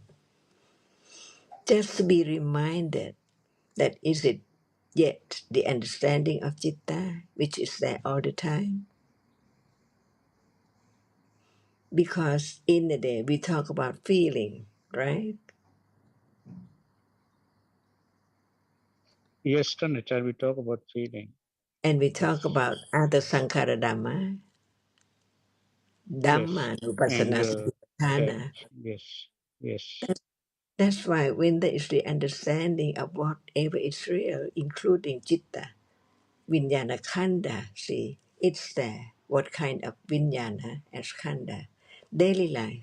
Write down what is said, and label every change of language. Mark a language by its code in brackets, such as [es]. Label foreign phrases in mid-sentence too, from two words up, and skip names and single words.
[en] Just to be reminded that is it yet the understanding of citta, which is there all the time? Because in the day we talk about feeling, right? Yes, Acharya, we talk about feeling. And we Yes, talk about other [pi] sankhara dhamma, [en] yes, [pi] dhamma nupassana [en] anger, that, satipatthana. yes, yes. That's why when there is the understanding of whatever is real, including citta, [sa] Vijnana Khanda, [en] see, it's there. What kind of Vijnana as Khanda? Daily life.